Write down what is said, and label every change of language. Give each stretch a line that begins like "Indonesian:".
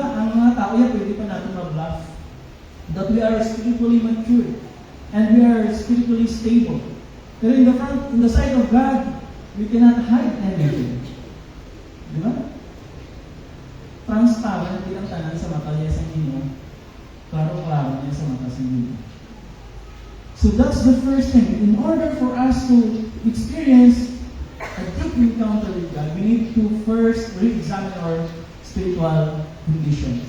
Filipino: Ang mga tao yan, pwede pa natin mag-bluff.
English: That we are spiritually mature. And we are spiritually stable. Pero in the sight of God, we cannot hide anything.
Filipino: Diba?
Cebuano: Transparent din ang tanan sa mata niya sa Ginoo. Klaro-klaro niya sa mata sa Ginoo.
English: So that's the first thing. In order for us to experience a deep encounter with God, we need to first re-examine our spiritual condition.